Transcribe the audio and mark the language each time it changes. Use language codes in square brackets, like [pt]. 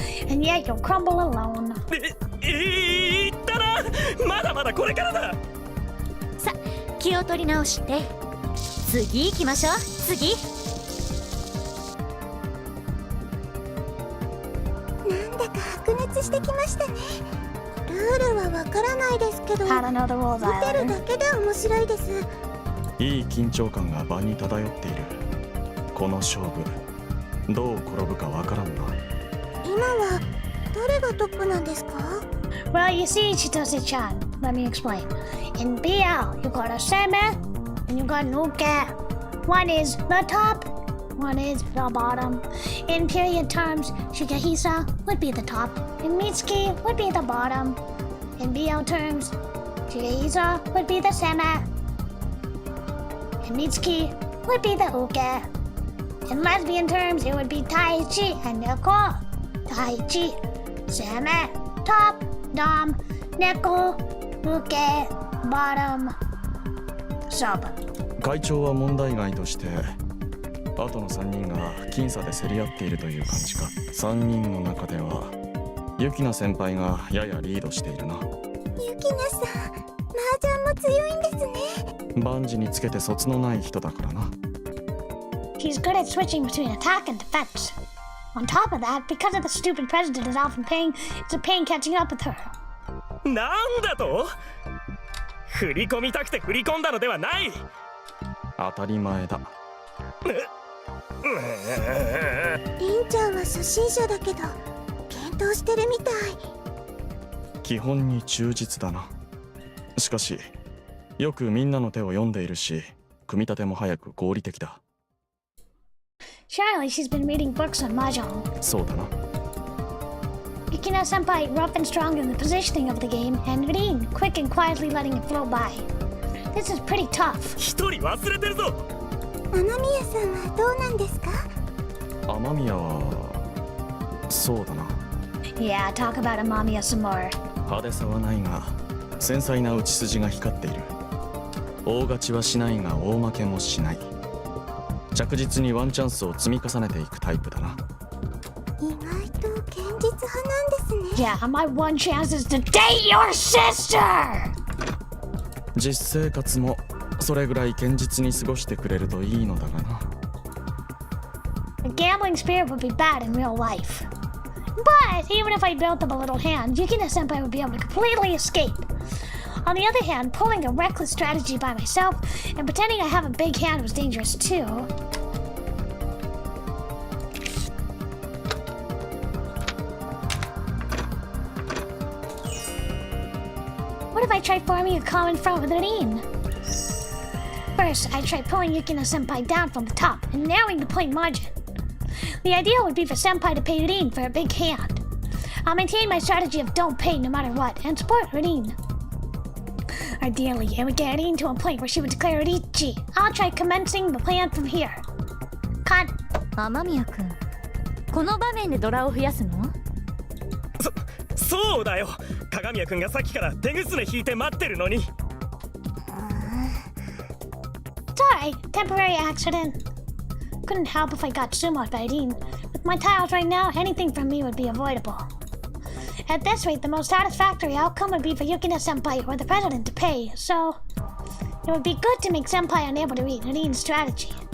[en] And yet you'll crumble alone. [ja] 言ったな、まだまだこれからだ。さ、気を取り直して。次行きましょう。次。なんだか白熱してきましたね。ルールはわからないですけど、 [en] I don't know the rules [ja] 見てる [en] either. [ja] だけで面白いです。いい緊張感が場に漂っている。この勝負どう転ぶかわからんな。今はどれがトップなんですか？ [en] Well, you see, Chitose-chan, let me explain. In BL, you got a seme and you got an uke. One is the top, one is the bottom. In period terms, Shigehisa would be the top, and Mitsuki would be the bottom. In BL terms, Shigehisa would be the seme, and Mitsuki would be the uke. In lesbian terms, it would be Taichi and Neko. Taichi, seme, top, dom, Neko, uke, bottom, sub. [ja] 会長は問題外として、あとの3人が僅差で競り合っているという感じか。 3人の中ではユキナ先輩がややリードしているな。ユキナさん、麻雀も強いんですね。万事につけてそつのない人だからな。 [en] He's good at switching between attack and defense. On top of that, because of the stupid president is often paying, it's a pain catching up with her. [ja] なんだと？振り込みたくて振り込んだのではない。当たり前だ。リンちゃんは初心者だけど検討してるみたい。基本に忠実だな。しかしよくみんなの手を読んでいるし、組み立ても早く合理的だ。 [en] Surely she's been reading books on mahjong. [ja] そうだな。 [en] Yukina senpai, rough and strong in the positioning of the game, and Rin, quick and quietly letting it flow by. This is pretty tough. [ja] 一人忘れてるぞ。雨宮さんはどうなんですか？雨宮はそうだな。 [en] Yeah, talk about Amamiya some more. [ja] 派手さはないが繊細な打ち筋が光っている。大勝ちはしないが大負けもしない。着実にワンチャンスを積み重ねていくタイプだな。意外と現実派なんですね。 [en] Yeah, my one chance is to date your sister! [ja] 実生活もそれぐらい堅実に過ごしてくれるといいのだがな。 [en] A gambling spirit would be bad in real life. But even if I built up a little hand, Yukina-senpai would be able to completely escape. On the other hand, pulling a reckless strategy by myself and pretending I have a big hand was dangerous too. What if I tried forming a common front with Rin? First, I tried pulling Yukina-senpai down from the top and narrowing the point margin. The idea would be for Senpai to pay Rin for a big hand. I'll maintain my strategy of don't pay no matter what and support Rin. Ideally, it would get Rin to a point where she would declare Richi. I'll try commencing the plan from here. Cut. [ja] 雨宮くん、この場面でドラを増やすの？そうだよ。鏡谷くんがさっきから手ぐすね引いて待ってるのに。 [en] It's alright, temporary accident. Couldn't help if I got sumoed by Rin. With my tiles right now, anything from me would be avoidable. At this rate, the most satisfactory outcome would be for Yukina-senpai or the president to pay, so it would be good to make Senpai unable to read Rin's strategy.